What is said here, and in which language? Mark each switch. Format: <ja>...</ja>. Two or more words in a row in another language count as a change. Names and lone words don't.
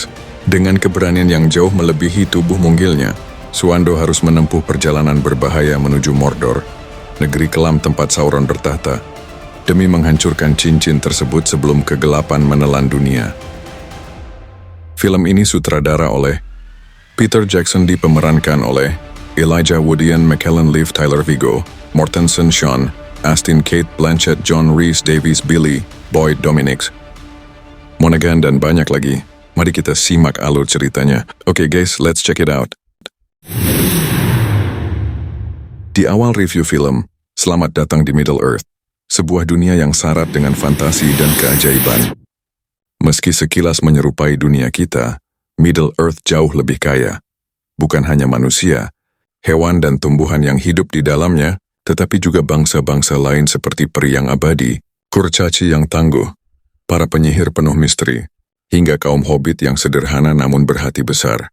<id>Dengan keberanian yang jauh melebihi tubuh munggilnya, Swando harus menempuh perjalanan berbahaya menuju Mordor, negeri kelam tempat Sauron bertahta, demi menghancurkan cincin tersebut sebelum kegelapan menelan dunia. Film ini sutradara oleh Peter Jackson, dipemerankan oleh Elijah Wood, Ian McKellen, Liv Tyler, Viggo Mortensen, Sean Astin, Kate Blanchett, John Rhys Davies, Billy Boyd Dominic, Monaghan, dan banyak lagi. Mari kita simak alur ceritanya.</id> <en>Oke guys, let's check it out.</en> <id>Di awal review film, selamat datang di Middle Earth, sebuah dunia yang syarat dengan fantasi dan keajaiban. Meski sekilas menyerupai dunia kita, Middle Earth jauh lebih kaya. Bukan hanya manusia, hewan dan tumbuhan yang hidup di dalamnya, tetapi juga bangsa-bangsa lain seperti peri yang abadi, kurcaci yang tangguh, para penyihir penuh misteri, hingga kaum hobbit yang sederhana namun berhati besar.</id>